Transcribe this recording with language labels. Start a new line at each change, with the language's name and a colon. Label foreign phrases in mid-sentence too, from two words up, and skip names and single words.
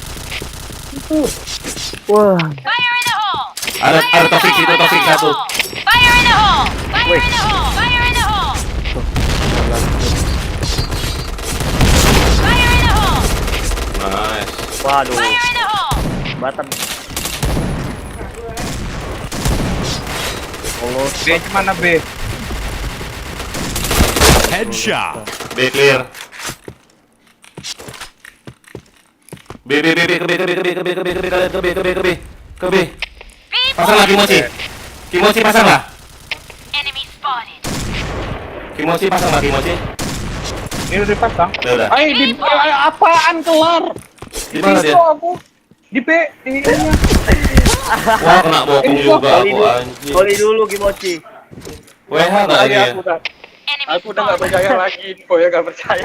English: Wah, Fire in the hole!
Indonesian: Ada Taufik situ, Taufik satu.
English: Fire in the hole! Fire in the hole! Fire in the hole! Fire in the hole! Nice.
Indonesian: Waduh,
English: Fire in the hole!
Indonesian: Batam. B mana B? Headshot. B clear. Ke B. Pasang lah Kimochi. Kimochi pasang lah.
English: Enemy spotted.
Indonesian: Kimochi pasang lah Kimochi. Ini udah dipasang. Udah. Apaan kelar? Di mana dia? Aku di ini. Wah, kena bokong juga aku anjing. Koli dulu Kimochi. WH nggak dia? Aku udah nggak percaya lagi, info ya nggak percaya.